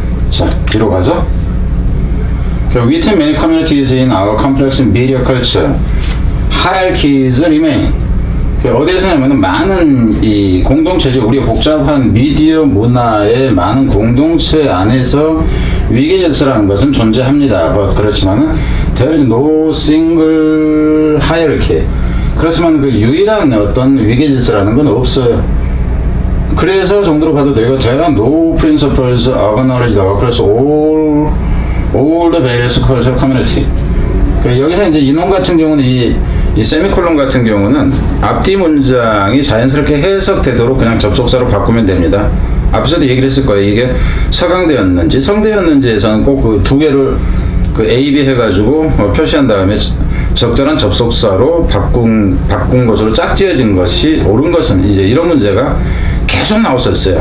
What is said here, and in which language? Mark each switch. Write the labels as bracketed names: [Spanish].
[Korean] 자, 뒤로 가서 [English] Within many communities in our complex media culture, hierarchies remain. [Korean] 어디에서냐면 많은 이 공동체죠. 우리 복잡한 미디어 문화의 많은 공동체 안에서 위계질서라는 것은 존재합니다. 그렇지만 [English] there is no single hierarchy. [Korean] 그렇지만 그 유일한 어떤 위계질서라는 건 없어요. 그래서 정도로 봐도 되고, [English] there are no principles acknowledged across all the various cultural community. [Korean] 여기서 이제 이놈 같은 경우는 이 세미콜론 같은 경우는 앞뒤 문장이 자연스럽게 해석되도록 그냥 접속사로 바꾸면 됩니다. 앞에서도 얘기를 했을 거예요. 이게 서강대였는지 성대였는지에서는 꼭 그 두 개를 A, B 해가지고 표시한 다음에 적절한 접속사로 바꾼 것으로 짝지어진 것이 옳은 것은, 이제 이런 문제가 계속 나왔었어요.